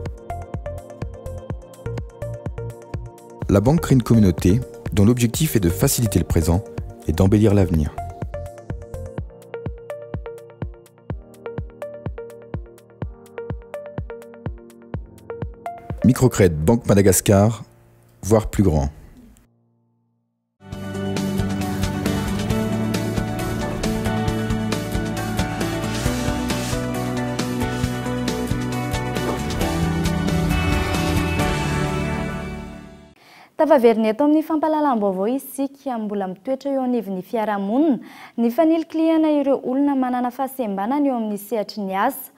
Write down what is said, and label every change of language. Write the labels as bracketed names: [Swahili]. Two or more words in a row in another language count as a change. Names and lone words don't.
[French] La banque crée une communauté dont l'objectif est de faciliter le présent et d'embellir l'avenir. Microcred Banque Madagascar, voire plus grand. [Malagasy] Tavaverina eto amin'ny fampahalalam-baovao isika mbola mitoetra eo anivon'ny fiarahamonina ny fanilokiliana ireo olona manana fahasembanana eo amin'ny sehatry ny asa.